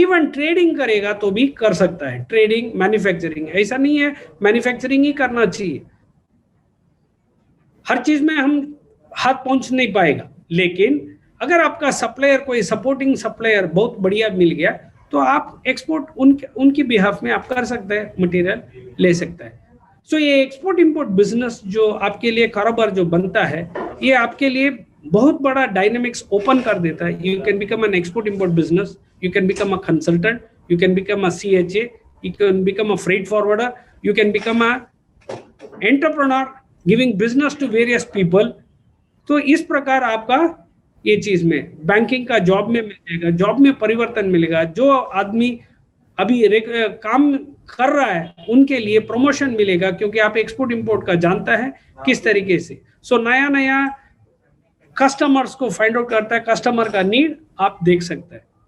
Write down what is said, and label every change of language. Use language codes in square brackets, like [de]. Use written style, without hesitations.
[hi] Even trading करेगा तो भी कर सकता है, ट्रेडिंग मैन्युफैक्चरिंग, ऐसा नहीं है मैन्युफैक्चरिंग ही करना चाहिए, हर चीज में हम हाथ पहुंच नहीं पाएगा, लेकिन अगर आपका सप्लायर कोई सपोर्टिंग सप्लायर बहुत बढ़िया मिल गया तो आप एक्सपोर्ट उनकी बिहाफ में आप कर सकते हैं, मटेरियल ले सकता है। सो ये एक्सपोर्ट इंपोर्ट बिजनेस जो आपके लिए कारोबार जो बनता है, ये आपके लिए बहुत बड़ा डायनेमिक्स ओपन कर देता है। [en] You can become an export import business, you can become a consultant, you can become a CHA, you can become a freight forwarder, you can become a entrepreneur giving business to various people। [hi] तो इस प्रकार आपका ये चीज में banking का job में मिल जाएगा, जॉब में परिवर्तन मिलेगा, जो आदमी अभी काम कर रहा है उनके लिए प्रमोशन मिलेगा, क्योंकि आप एक्सपोर्ट इंपोर्ट का जानता है किस तरीके से। सो नया नया कस्टमर्स को फाइंड आउट करता है, कस्टमर का नीड आप देख सकते हैं।